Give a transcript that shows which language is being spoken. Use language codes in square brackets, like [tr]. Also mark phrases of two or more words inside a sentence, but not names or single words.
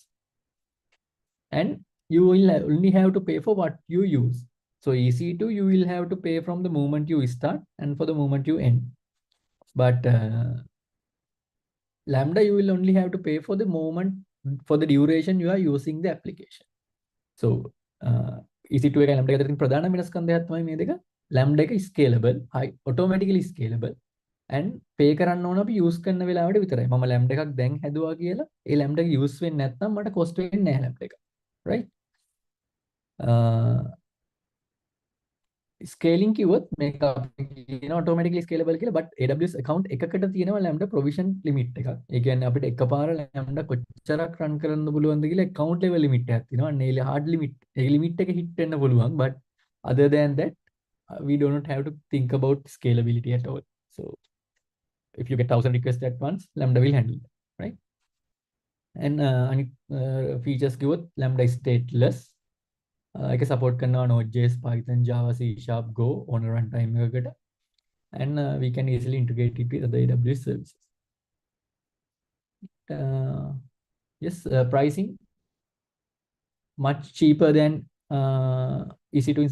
[en] And you will only have to pay for what you use. So EC2, you will have to pay from the moment you start and for the moment you end. But Lambda, you will only have to pay for the moment, for the duration you are using the application. [si] So EC2 එක Lambda එක අතරින් ප්‍රධාන වෙනස්කම් දෙකක් තමයි මේ දෙක. Lambda එක scalable, [en] automatically scalable and pay [si] කරන්න ඕන අපි use කරන වෙලාවට විතරයි. මම Lambda එකක් දැන් හැදුවා කියලා ඒ Lambda එක use වෙන්නේ නැත්නම් මට cost වෙන්නේ නැහැ Lambda එක. Right? Scaling කිව්වොත් මේක අපි කියන [en] automatically scalable [si] කියලා, but AWS account එකකට තියෙනවා [en] Lambda provision limit [si] එකක්. ඒ කියන්නේ අපිට එකපාර Lambda කොච්චරක් run කරන්න පුළුවන්ද කියලා [en] account level limit [si] එකක් තියෙනවා. අන්න ඒ [en] hard limit, [si] ඒ limit එක hit වෙන්න පුළුවන්, [en] but other than that we do not have to think about scalability at all. So if you get 1000 requests at once, Lambda will handle that, right? And features කිව්වොත් Lambda is stateless. [si] එක support කරනවා Node.js, Python, Java, C#, Go [en] on a runtime [si] එකකට. [en] And we can easily integrate it with other AWS services. Yes, pricing much cheaper than EC2 instance.